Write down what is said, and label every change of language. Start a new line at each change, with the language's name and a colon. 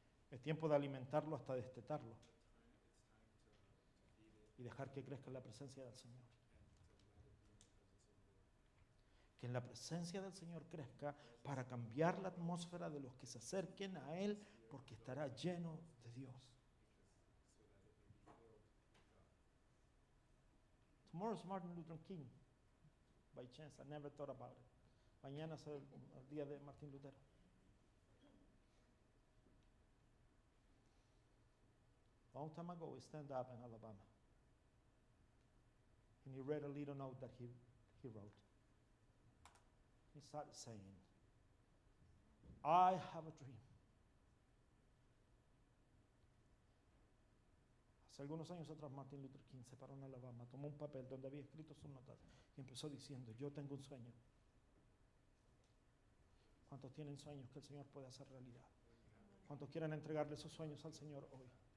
Spanish: Es tiempo de alimentarlo hasta destetarlo y dejar que crezca en la presencia del Señor. Que en la presencia del Señor crezca para cambiar la atmósfera de los que se acerquen a Él, porque estará lleno de Dios.
English: Tomorrow is Martin Luther King. By chance, I never thought about it.
Spanish: Mañana es el día de Martín Lutero.
English: A long time ago, he stand up in Alabama. And he read a little note that he wrote. He started saying, I have a dream.
Spanish: Hace algunos años atrás, Martin Luther King se paró en Alabama, tomó un papel donde había escrito sus notas y empezó diciendo, yo tengo un sueño. ¿Cuántos tienen sueños que el Señor puede hacer realidad? ¿Cuántos quieren entregarle esos sueños al Señor hoy?